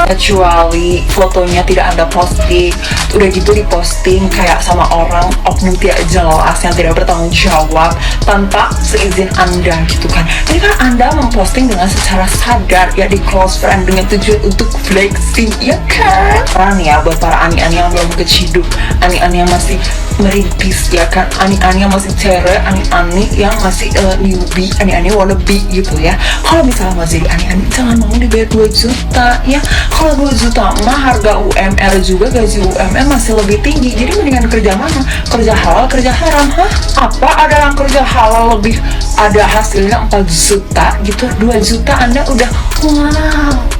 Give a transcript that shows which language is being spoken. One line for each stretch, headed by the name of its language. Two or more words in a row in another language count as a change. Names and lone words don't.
Indonesian: Kecuali fotonya tidak Anda posting, udah gitu diposting kayak sama orang oknum tidak jelas yang tidak bertanggung jawab tanpa seizin Anda gitu kan. Ini kan Anda memposting dengan secara sadar ya, di
English: close friend
Indonesian: dengan tujuan untuk flexing ya kan. Karena ya buat para ani-ani yang belum keciduk, ani-ani yang masih merintis ya kan, ani-ani yang masih cere, ani-ani yang masih newbie, ani-ani wannabe gitu ya. Kalau misalnya mau jadi ani-ani, jangan mau dibayar 2 juta ya. Kalau 2 juta mah harga UMR juga, gaji UMR masih lebih tinggi. Jadi mendingan kerja mana? Kerja halal, kerja haram. Hah? Apa ada yang kerja halal lebih ada hasilnya 4 juta gitu, 2 juta Anda udah wow.